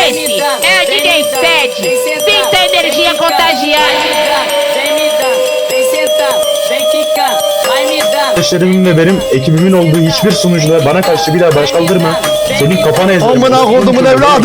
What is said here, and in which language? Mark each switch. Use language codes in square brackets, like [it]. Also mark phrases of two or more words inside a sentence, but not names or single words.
[pt] Esse é o DJ Fed, pinta energia contagiante. Vem me dar, vem sentar, vem quicar, vai me dar. [tr] Arkadaşlarımın ve benim ekibimin olduğu hiçbir sunucuda bana karşı bir daha baş kaldırma. Senin kafanı ezeceğim. Amına kodumun evladı!